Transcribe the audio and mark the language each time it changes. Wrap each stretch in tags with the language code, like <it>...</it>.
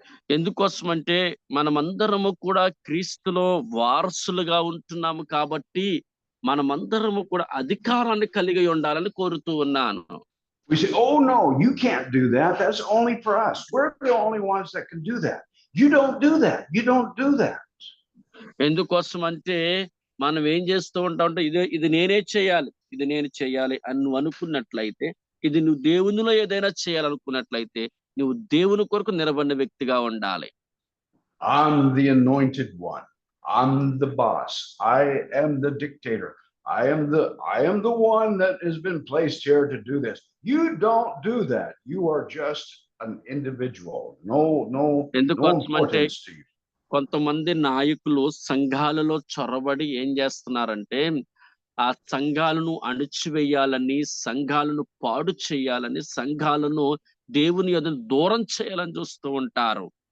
<te>ఎందుకోసమంటే మనమందరము కూడా క్రీస్తులో వారసులుగా ఉంటున్నాము కాబట్టి మనమందరము కూడా అధికారాన్ని కలిగి ఉండాలని కోరుతూ ఉన్నాను.</te> <en>We say, oh no, you can't do that. That's only for us. We're the only ones that can do that. You don't do that. You don't do that.</en> <te>ఎందుకోసం అంటే మనం ఏం చేస్తూ ఉంటామంటే ఇది నేనే చేయాలి, ఇది నేను చేయాలి అని నువ్వు అనుకున్నట్లయితే, ఇది నువ్వు దేవునిలో ఏదైనా చేయాలనుకున్నట్లయితే నువ్వు దేవుని కొరకు నిలబడిన వ్యక్తిగా ఉండాలి.</te> <en>I'm the anointed one. I'm the boss. I am the dictator. I am the one that has been placed here to do this. You don't do that. You are just an individual. No importance to you.</en> <te>కొంతమంది నాయకులు సంఘాలలో చొరబడి ఏం చేస్తున్నారంటే ఆ సంఘాలను అణిచివేయాలని, సంఘాలను పాడు చేయాలని, సంఘాలను దేవుని ఎదురు దూరం చేయాలని చూస్తూ ఉంటారు.</te>